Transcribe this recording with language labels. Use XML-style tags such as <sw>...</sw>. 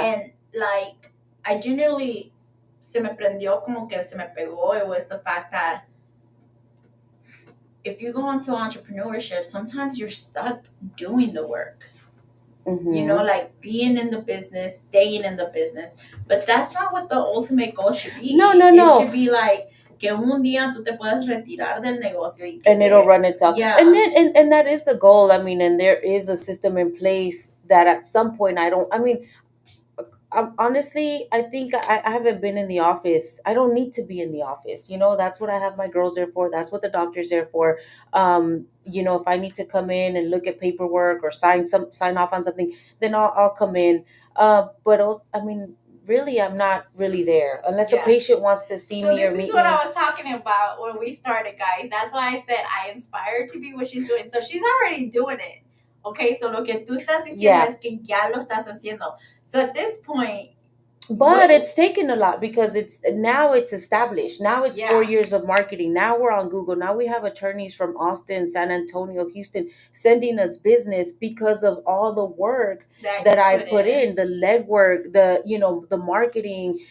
<en>And like, I generally,</en> <es>se me prendió, como que se me pegó,</es> <en>it was the fact that if you go into entrepreneurship, sometimes you're stuck doing the work. You know, like being in the business, staying in the business. But that's not what the ultimate goal should be. No. It should be like</en> <es>que un día tú te puedas retirar del negocio</es> <en>and it'll run itself. Yeah. And then and that is the goal. I mean, and there is a system in place that at some point honestly, I think I haven't been in the office. I don't need to be in the office. You know, that's what I have my girls there for. That's what the doctor's there for. You know, if I need to come in and look at paperwork or sign off on something, then I'll come in. But I mean, really, I'm not really there unless a patient wants to see me or meet me. This is what I was talking about when we started, guys. That's why I said I inspired to be what she's doing. So she's already doing it.</en> <es>Okay, so lo que tú estás diciendo es que ya lo estás haciendo.</es> <en>So at this point, but it's taken a lot, because it's established. Now it's 4 years of marketing. Now we're on Google. Now we have attorneys from Austin, San Antonio, Houston sending us business because of all the work that I've put in, the legwork, the marketing.</en>